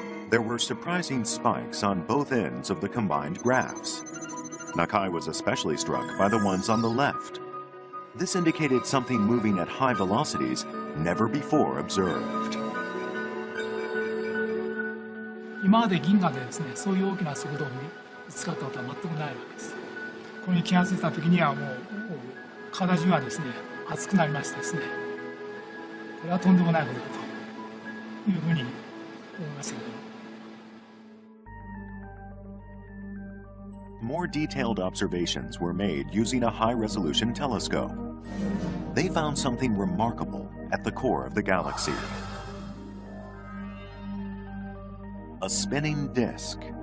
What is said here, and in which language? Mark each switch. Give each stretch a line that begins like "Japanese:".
English: There were surprising spikes on both ends of the combined graphs. Nakai was especially struck by the ones on the left. This indicated something moving at high velocities never before observed.
Japanese: 今まで銀河でですね、そういう大きな速度に見つかったことは全くないわけです。これに気がついた時にはもう体中がですね、熱くなりましてですね、これはとんでもないことだというふうに思いましたけど。
English: More detailed observations were made using a high-resolution telescope. They found something remarkable at the core of the galaxy. A spinning disk.